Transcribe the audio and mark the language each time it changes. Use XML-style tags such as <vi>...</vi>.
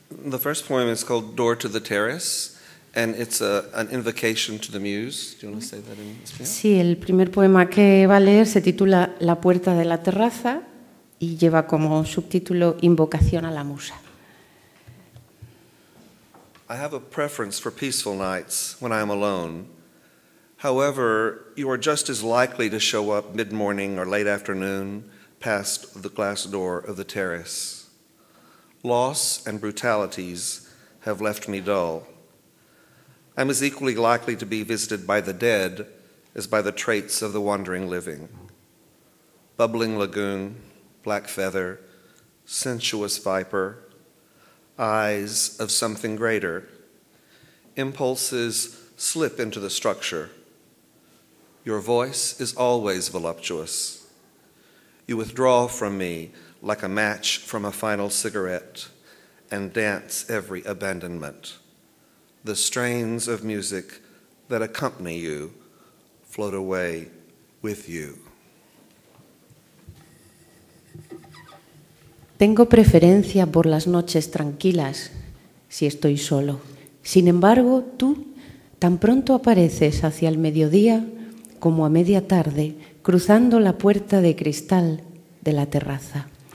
<en>The first poem is called Door to the Terrace, and it's an invocation to the muse. Do you want to say that in Spanish?</en> <es>Sí, el primer poema que va a leer se titula La puerta de la terraza y lleva como subtítulo Invocación a la musa.</es> <en>I have a preference for peaceful nights when I am alone. However, you are just as likely to show up mid-morning or late afternoon past the glass door of the terrace. Loss and brutalities have left me dull. I'm as equally likely to be visited by the dead as by the traits of the wandering living. Bubbling lagoon, black feather, sensuous viper, eyes of something greater. Impulses slip into the structure. Your voice is always voluptuous. You withdraw from me like a match from a final cigarette and dance every abandonment. The strains of music that accompany you float away with you.</en> <es>Tengo preferencia por las noches tranquilas si estoy solo. Sin embargo, tú tan pronto apareces hacia el mediodía como a media tarde, cruzando la puerta de cristal de la terraza.</es>